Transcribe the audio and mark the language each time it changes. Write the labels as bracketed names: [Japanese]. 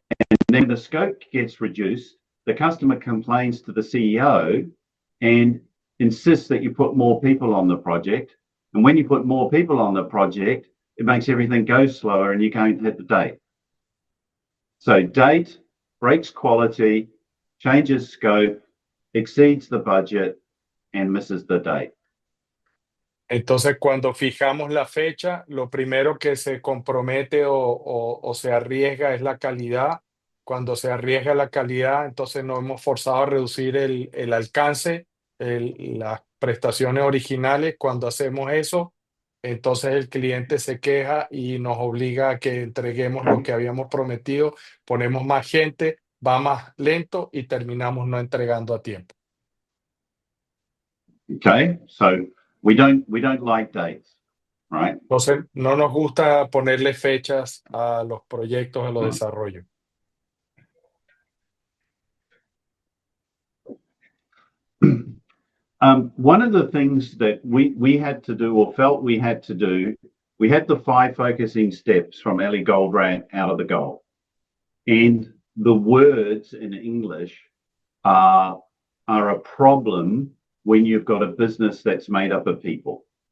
[English] And then the scope gets reduced, the customer complains to the CEO and insists that you put more people on the project. And when you put more people on the project, it makes everything go slower and you can't hit the date. So date breaks quality, changes scope, exceeds the budget, and misses the date. [Spanish] Entonces, cuando fijamos la fecha, lo primero que se compromete o se arriesga es la calidad. Cuando se arriesga la calidad, entonces nos hemos forzado a reducir el alcance, las prestaciones originales. Cuando hacemos eso, entonces el cliente se queja y nos obliga a que entreguemos lo que habíamos prometido, ponemos más gente, va más lento y terminamos no entregando a tiempo. [English] Okay, so we don't like dates, right? [Spanish] Entonces no nos gusta ponerle fechas a los proyectos, a los desarrollos. [English] One of the things that we had to do or felt we had to do, we had the 5 focusing steps from Ellie Goldratt out of the goal. And the words in English are a problem when you've got a business that's made up of people.